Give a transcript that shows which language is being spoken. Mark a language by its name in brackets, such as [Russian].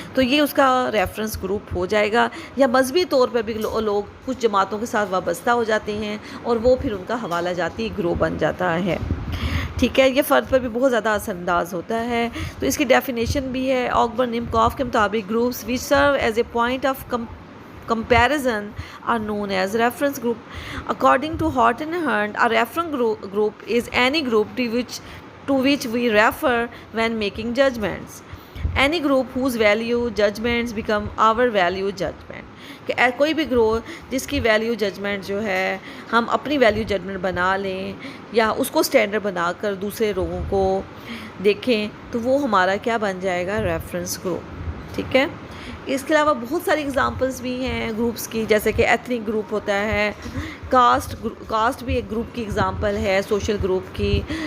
[Urdu] تو یہ اس کا ریفرنس گروپ ہو جائے گا. یا مذہبی طور پر بھی لوگ کچھ جماعتوں کے ساتھ وابستہ ہو جاتے ہیں اور وہ پھر ان کا حوالہ جاتی گروہ بن جاتا ہے. ٹھیک ہے، یہ فرد پر بھی بہت زیادہ اثر انداز ہوتا ہے. تو اس کی ڈیفینیشن بھی ہے آگبرن نیمکوف کے مطابق [English] Groups which serve as a point of comparison are known as reference group. According to Horton and Hunt, a reference group is any group to which we refer when making judgments. Any group whose value judgments become our value judgment. [Urdu] کہ کوئی بھی گروہ جس کی value judgment جو ہے ہم اپنی ویلیو ججمنٹ بنا لیں یا اس کو سٹینڈرڈ بنا کر دوسرے لوگوں کو دیکھیں، تو وہ ہمارا کیا بن جائے گا؟ Reference group. ٹھیک ہے، اس کے علاوہ بہت ساری اگزامپلس بھی ہیں گروپس کی، جیسے کہ ایتھنک گروپ ہوتا ہے، کاسٹ بھی ایک گروپ کی اگزامپل ہے سوشل گروپ کی.